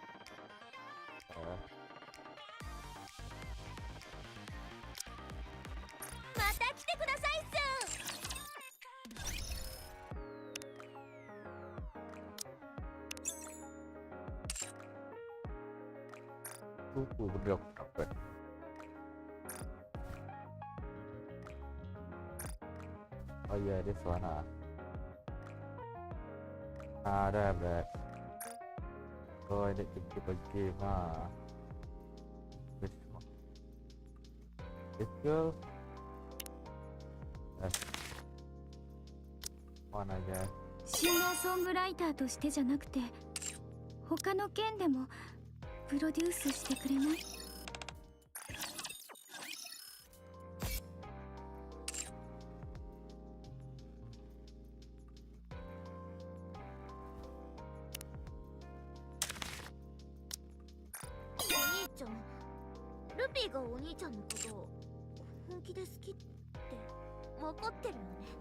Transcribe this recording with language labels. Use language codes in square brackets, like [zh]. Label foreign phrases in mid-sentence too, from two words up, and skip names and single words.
[ja] また来てくださいっ [id] bener capek. Oh iya, di sana. Ada back. Oh, ini pergi mah. [en] Let's go. [id] Mana aja. [ja] シンガーソングライターとしてじゃなくて他の件でもプロデュースしてくれない？お兄ちゃん、ルピーがお兄ちゃんのことを本気で好きって分かってるよね。